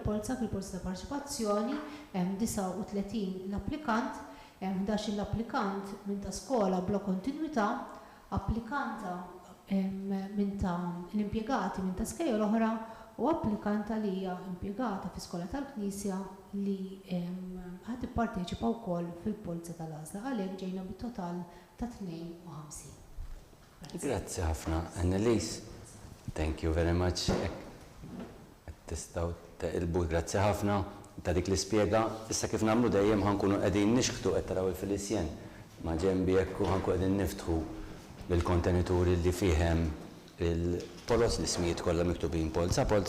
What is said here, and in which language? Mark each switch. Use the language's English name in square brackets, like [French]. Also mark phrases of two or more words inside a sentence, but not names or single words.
[Maltese] polza fil-polza ta' parteċipazzjoni hemm 39 l-applikant, hemm 11 l-applikant minn ta' skola bla kontinwità, applikanta minn ta' l-impjegati minn ta' skejjel oħra u applikanta li hija impjegata fi skola tal-Knisja li ħadd ipparteċipa wkoll fil-polza tal-għażla għalhekk ġejna bit-total ta' 52. Grazzi ħafna, Annelies. [English] Thank you very much. [Maltese] Tistgħu teqilbu, grazzi ħafna ta' dik l-ispjega. Issa kif nagħmlu dejjem ħankunu qegħdin nixħtu qed taraw il-Filisjen ma' ġenbi hekk u ħankunu qegħdin niftħu bil-kontenituri li fihem il-polos l-ismijiet kollha miktubin polza.